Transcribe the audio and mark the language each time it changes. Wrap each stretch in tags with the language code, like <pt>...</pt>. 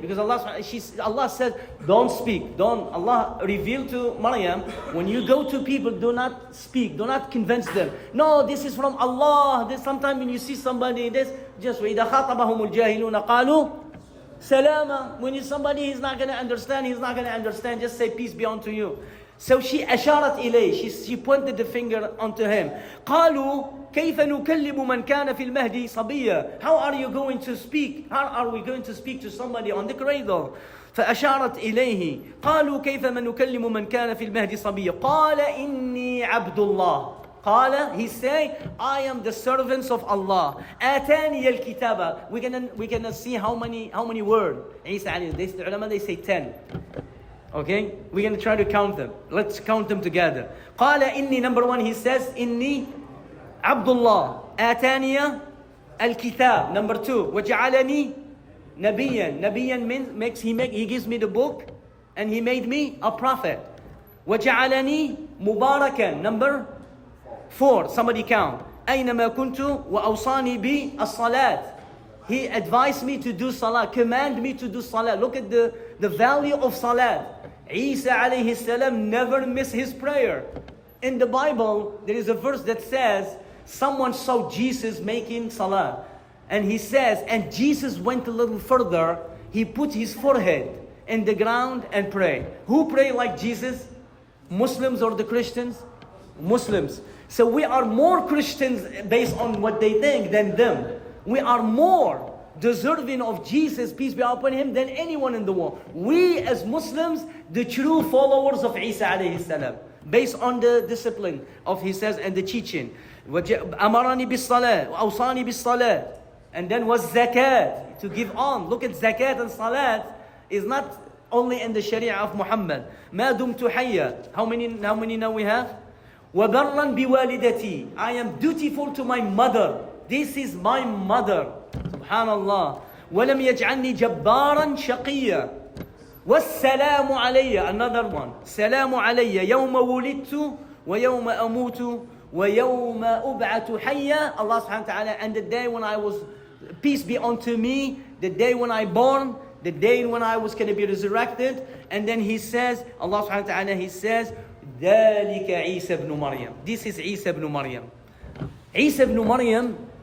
<en>Because Allah said, don't speak. Allah revealed to Maryam, when you go to people, do not speak, do not convince them. No, this is from Allah. Sometimes when you see somebody, just</en> <ar>وَإِذَا خَاطَبَهُمُ الْجَاهِلُونَ قَالُوا سَلَامًا.</ar> <en>When somebody is not going to understand, just say peace be unto you. So she</en> <ar>أشارت إليه,</ar> <en>she pointed the finger onto him.</en> <ar>قالوا كيف نكلم من كان في المهدي صبيا.</ar> <en>How are you going to speak? How are we going to speak to somebody on the cradle?</en> <ar>فأشارت إليه قالوا كيف نكلم من كان في المهدي صبيا. قال إني عبد الله.</ar> <en>قال, he say, I am the servants of Allah.</en> <ar>آتاني الكتاب.</ar> <en>We're gonna see how many words. Isa alayhi, the ulama, they say 10. Okay, we're going to try to count them. Let's count them together.</en> <ar>قال إني,</ar> <en>number 1, he says,</en> <ar>إني عبد الله آتاني الكتاب.</ar> <en>Number 2,</en> <ar>وجعلني نبيا.</ar> <en>نبيا means he gives me the book and he made me a prophet.</en> <ar>وجعلني مباركا.</ar> <en>Number 4, somebody count.</en> <ar>أينما كنت وأوصاني بالصلاة.</ar> <en>He advised me to do salah, command me to do salah. Look at the value of salah. Isa alayhi salam never missed his prayer. In the Bible, there is a verse that says, someone saw Jesus making salah. And he says, and Jesus went a little further. He put his forehead in the ground and prayed. Who prayed like Jesus? Muslims or the Christians? Muslims. So we are more Christians based on what they think than them. We are more deserving of Jesus, peace be upon him, than anyone in the world. We as Muslims, the true followers of Isa alayhi salam, based on the discipline of, he says, and the teaching.</en> <ar>أمرني بالصلاة وأوصاني بالصلاة.</ar> <en>And then was zakat, to give on. Look at zakat and salat is not only in the Sharia of Muhammad.</en> <ar>ما دمت حيا.</ar> <en>How many now we have?</en> <ar>وبرا بوالدتي.</ar> <en>I am dutiful to my mother. This is my mother. Subhanallah.</en> <ar>ولم يجعلني جبارا شقيا. والسلام علي.</ar> <en>Another one.</en> <ar>سلام علي يوم ولدت ويوم أموت ويوم أبعث حيا.</ar> <en>Allah subhanahu wa ta'ala, and the day when I was, peace be unto me, the day when I born, the day when I was going to be resurrected. And then he says, Allah subhanahu wa ta'ala, he says,</en> <ar>ذلك عيسى</ar> <en>ibn Maryam. This is Isa ibn Maryam. Isa ibn Maryam,</en>